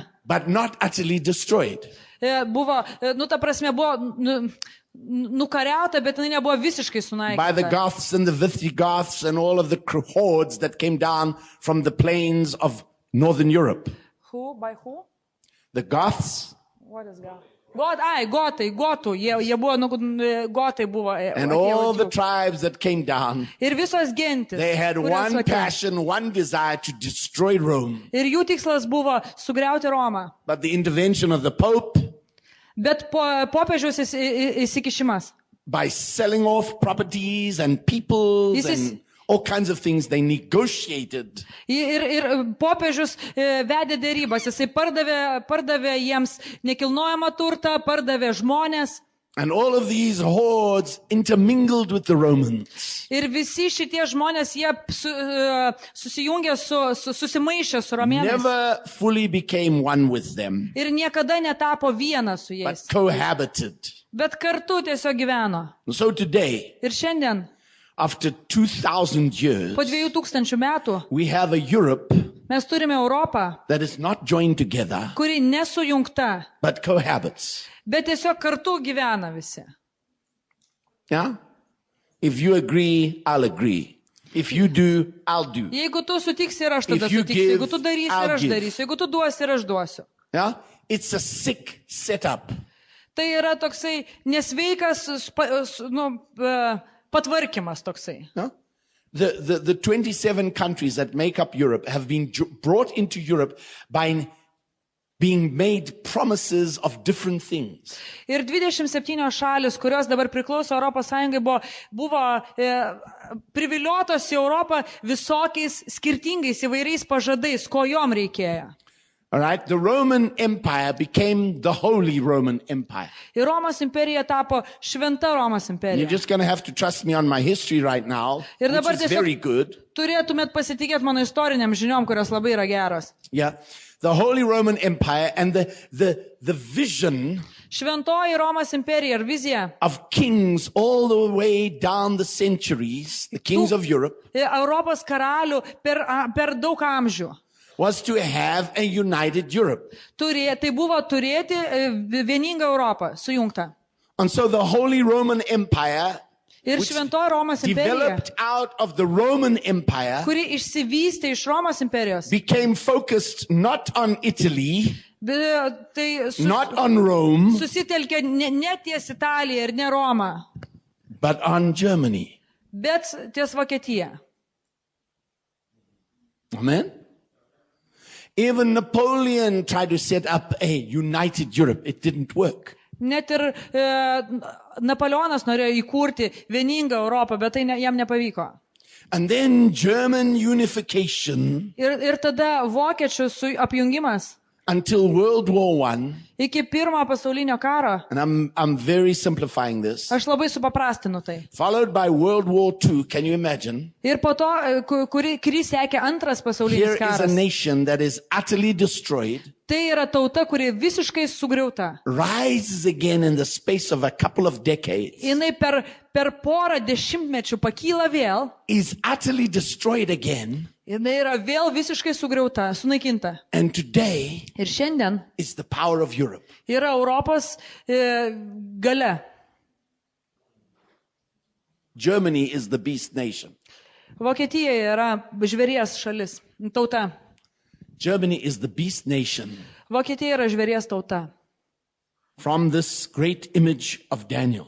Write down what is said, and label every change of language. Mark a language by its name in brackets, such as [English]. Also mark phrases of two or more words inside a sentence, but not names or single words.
[English] but not utterly destroyed. [Lithuanian] Buvo, ta prasme, buvo nukariauta, bet jinai nebuvo visiškai [English] By the [Lithuanian] sunaikinta. [English] Goths and the Visigoths and all of the hordes that came down from the plains of northern Europe. Who? By who? The Goths What is God? [Lithuanian] Gotai, jie buvo, gotai buvo. [English] and all the tribes that came down, [Lithuanian] Ir visos gentis. [English] they had [Lithuanian] kurios [English] one [Lithuanian] atėjo. [English] passion, one desire to destroy Rome. [Lithuanian] Ir jų tikslas buvo sugriauti Romą. [English] But the intervention of the Pope, [Lithuanian] Bet popiežiaus įsikišimas. [English] by selling off properties and peoples This is- and all kinds of things, they negotiated. [Lithuanian] Ir popiežius vedė dėrybas. Jisai pardavė jiems nekilnojamą turtą, pardavė žmonės. [English] And all of these hordes intermingled with the Romans. [Lithuanian] Ir visi šitie žmonės, jie susijungė susimaišė su romėnais. [English] Never fully became one with them, [Lithuanian] Ir niekada netapo vienas su [English] but [Lithuanian] jais. [English] cohabited. [Lithuanian] Bet kartu tiesiog gyveno. [English] And so today, [Lithuanian] Ir šiandien, [English] after 2,000 years, [Lithuanian] po 2000 metų, [English] we have a Europe [Lithuanian] mes turime Europą, [English] that is not joined together, [Lithuanian] kuri nesujungta, [English] but cohabits. [Lithuanian] bet tiesiog kartu gyvena visi. [English] Yeah? If you agree, I'll agree. If you do, I'll do. [Lithuanian] Jeigu tu sutiksi ir aš tada [English] If you [Lithuanian] sutiksiu, [English] give, [Lithuanian] jeigu tu darysi [English] I'll [Lithuanian] ir aš [English] give. [Lithuanian] darysiu, jeigu tu duosi ir aš duosiu. [English] Yeah? It's a sick setup. [Lithuanian] Tai yra toksai nesveikas patvarkymas toksai. [English] Yeah? The 27 countries that make up Europe have been brought into Europe by being made promises of different things. [Lithuanian] Ir 27 šalis, kurios dabar priklauso Europos Sąjungai, buvo priviliotos į Europą visokiais skirtingais įvairiais pažadais, ko jom reikėjo. [English] All right, the Roman Empire became the Holy Roman Empire. [Lithuanian] Ir Romos imperija tapo šventa Romos [English] You're [Lithuanian] imperija. [English] just going to have to trust me on my history right now, [Lithuanian] Ir dabar [English] which is very good. [Lithuanian] turėtumėt pasitikėti mano istoriniam žiniom, kurios labai yra geros. [English] Yeah, the Holy Roman Empire and the vision [Lithuanian] Šventoji Romos imperija ir vizija [English] of kings all the way down the centuries, the kings of Europe, [Lithuanian] Europos karalių per daug amžių. [English] was to have a united Europe. [Lithuanian] Tai buvo turėti vieningą Europą, sujungtą. [English] And so the Holy Roman Empire, [Lithuanian] Ir [English] which [Lithuanian] šventoji Romos imperija, [English] developed out of the Roman Empire, [Lithuanian] kuri išsivystė iš Romos imperijos, [English] became focused not on Italy, [Lithuanian] tai [English] not on Rome, [Lithuanian] susitelkė ne ties Italija ir ne Roma, [English] but on Germany. [Lithuanian] bet ties Vokietija. [English] Amen. Even Napoleon tried to set up a united Europe. It didn't work. [Lithuanian] Net ir Napoleonas norėjo įkurti vieningą Europą, bet tai jam nepavyko. [English] And then German unification [Lithuanian] Ir tada vokiečių apjungimas [English] until World War I, [Lithuanian] iki pirmojo pasaulinio karo, [English] and I'm very simplifying this, [Lithuanian] aš labai supaprastinu tai. [English] followed by World War II. Can you imagine? [Lithuanian] Ir po to, kurį sekė antras [English] Here [Lithuanian] pasaulinis [English] is a [Lithuanian] karas. [English] nation that is utterly destroyed, [Lithuanian] Tai yra tauta, kuri visiškai sugriauta. [English] rises again in the space of a couple of decades, [Lithuanian] Jinai per porą dešimtmečių pakyla vėl. [English] is utterly destroyed again, [Lithuanian] Jinai yra vėl visiškai sugriauta, sunaikinta. [English] and today [Lithuanian] Ir šiandien [English] is the power of Europe. [Lithuanian] yra Europos galia. [English] Germany is the beast nation. [Lithuanian] Vokietija yra žvėries šalis, tauta. [English] Germany is the beast nation [Lithuanian] Vokietija yra žvėries tauta. [English] from this great image of Daniel.